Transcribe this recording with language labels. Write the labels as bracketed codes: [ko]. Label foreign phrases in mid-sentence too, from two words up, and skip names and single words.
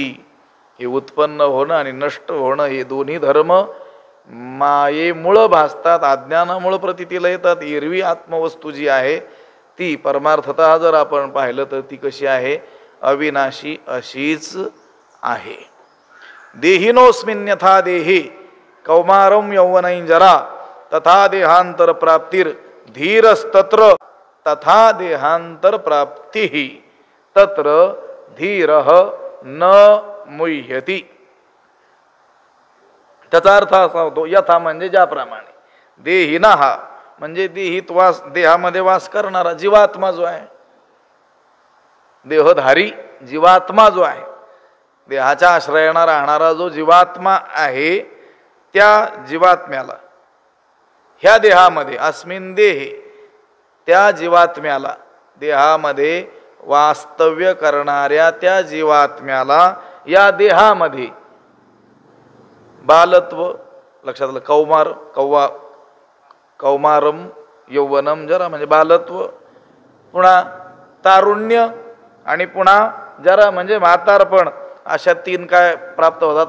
[mr] हे उत्पन्न होणं आणि नष्ट होणं हे दोन्ही धर्म मायेमुळं भासतात, अज्ञानामुळं प्रतीतीला येतात. एरवी आत्मवस्तू जी आहे ती परमार्थतः जर आपण पाहिलं तर ती कशी आहे? अविनाशी अशीच आहे. [sa] देहिनोस्मिन्यथा देहे कौमारम यौवनै जरा तथा देहांतर प्राप्तिर धीरस्तत्र तथा देहांतर प्राप्तिः तत्र धीरः न मुह्यति. [mr] त्याचा अर्थ असा होतो, यथा म्हणजे ज्याप्रमाणे, देहिना हा म्हणजे देहित वास, देहामध्ये वास करणारा जीवात्मा जो आहे, देहधारी जीवात्मा जो आहे, देहाच्या आश्रयाने राहणारा जो जीवात्मा आहे, त्या जीवात्म्याला ह्या देहामध्ये [sa] अस्मिन देहे, [mr] त्या जीवात्म्याला देहामध्ये वास्तव्य करणाऱ्या त्या जीवात्म्याला या देहामध्ये बालत्व, लक्षात आलं, [sa] कौमारम यौवनम जरा [mr] म्हणजे बालत्व, पुन्हा तारुण्य आणि पुन्हा जरा म्हणजे म्हातारपण, अशा 3 काय प्राप्त होतात?